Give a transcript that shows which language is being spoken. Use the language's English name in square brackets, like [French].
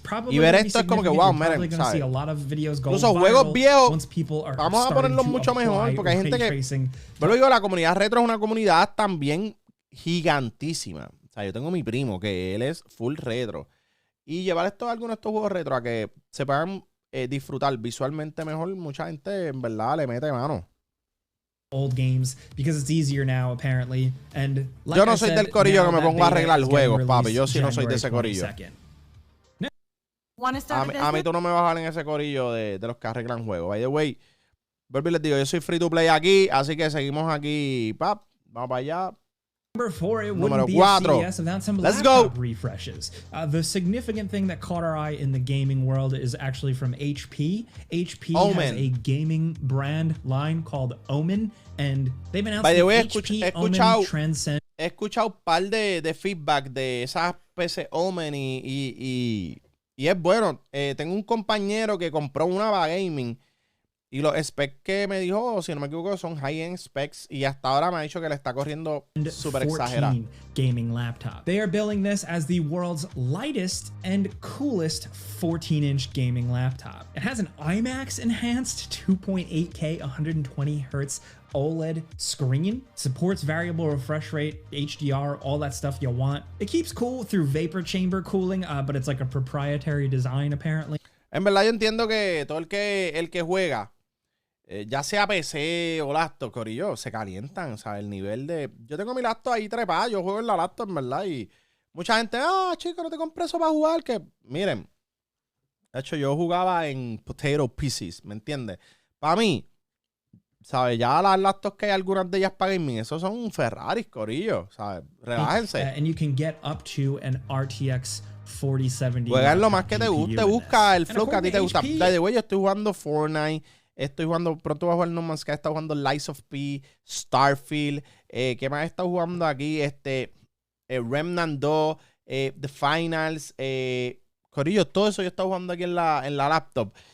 [Spanish] Y ver esto es como que, wow, miren, ¿sabes? Incluso juegos viejos, vamos a ponerlos mucho mejor, porque hay gente que... Pero digo, la comunidad retro es una comunidad también gigantísima. O sea, yo tengo mi primo, que él es full retro. Y llevar algunos de estos juegos retro a que se puedan disfrutar visualmente mejor, mucha gente en verdad le mete mano. [English] Old games because it's easier now apparently and like [Spanish] yo no soy del corillo que me pongo a arreglar juegos, papi. Yo sí no soy de ese corillo. A mí tú no me vas a ver en ese corillo de los que arreglan juegos. [English] By the way, [Spanish] vuelvo y les digo, yo soy free to play aquí, así que seguimos aquí, pap. Vamos para allá. [English] Number 4, it [Spanish] Número [English] wouldn't be [Spanish] 4. [English] a CES without some Let's laptop go. refreshes. The significant thing that caught our eye in the gaming world is actually from HP. HP has a gaming brand line called Omen, and they've announced By the way, HP Omen Transcend. [Spanish] He escuchado un par de feedback de esas PC Omen y es bueno. Tengo un compañero que compró una para gaming. Y los specs que me dijo, si no me equivoco, son high-end specs. Y hasta ahora me ha dicho que le está corriendo súper exagerado. [English] Gaming laptop. They are billing this as the world's lightest and coolest 14-inch gaming laptop. It has an IMAX enhanced 2.8K 120Hz OLED screen, supports variable refresh rate, HDR, all that stuff you want. It keeps cool through vapor chamber cooling, but it's like a proprietary design apparently. [Spanish] En verdad yo entiendo que todo el que juega, ya sea PC o laptop, corillo, se calientan, o sea, el nivel de... Yo tengo mi laptop ahí trepada, yo juego en la laptop, en verdad, y mucha gente, chico, no te compré eso para jugar, que... Miren, de hecho, yo jugaba en potato pieces, ¿me entiendes? Para mí, ¿sabes? Ya las laptops que hay algunas de ellas para gaming, esos son Ferraris, corillo, ¿sabes? Relájense. [English] And you can get up to an RTX 4070. [Spanish] Juega lo más que te guste, busca el flow que a ti te gusta. De güey, yo estoy jugando Fortnite, pronto voy a jugar No Man's Sky, está jugando Lies of P, Starfield, ¿qué más he estado jugando aquí? Remnant 2, The Finals, corillo, todo eso yo he estado jugando aquí en la laptop.